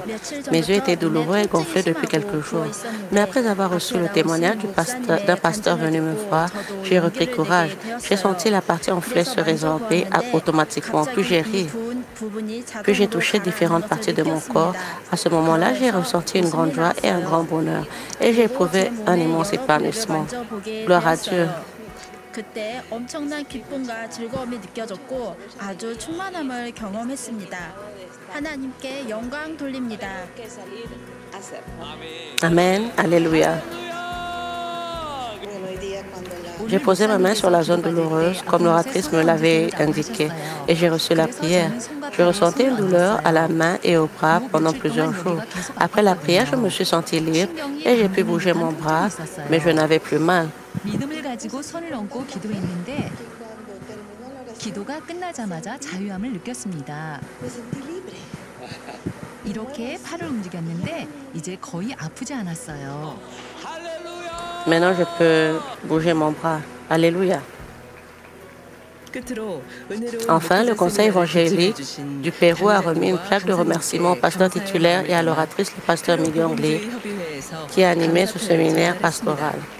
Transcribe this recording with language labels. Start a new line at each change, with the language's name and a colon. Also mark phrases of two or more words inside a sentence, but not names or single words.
French: Mes yeux étaient douloureux et gonflés depuis quelques jours. Mais après avoir reçu le témoignage d'un pasteur venu me voir, j'ai repris courage. J'ai senti la partie enflée se résorber automatiquement. Puis j'ai ri. Puis j'ai touché différentes parties de mon corps. À ce moment-là, j'ai ressenti une grande joie et un grand bonheur. Et j'ai éprouvé un immense épanouissement. Gloire à Dieu.
Korean: 그때 엄청난 기쁨과 즐거움이 느껴졌고 아주 충만함을 경험했습니다. 하나님께 영광 돌립니다.
French: Amen. Alléluia. J'ai posé ma main sur la zone douloureuse, comme l'oratrice me l'avait indiqué, et j'ai reçu la prière. Je ressentais une douleur à la main et au bras pendant plusieurs jours. Après la prière, je me suis sentie libre et j'ai pu bouger mon bras, mais je n'avais plus mal.
Korean: 믿음을 가지고 손을 얹고 기도했는데 기도가 끝나자마자 자유함을 느꼈습니다. 이렇게 팔을 움직였는데 이제 거의 아프지 않았어요.
French: Maintenant, je peux bouger mon bras. Alléluia. Enfin, le conseil évangélique du Pérou a remis une plaque de remerciement au pasteur titulaire et à l'oratrice, le pasteur Miguel Lee, qui a animé ce séminaire pastoral.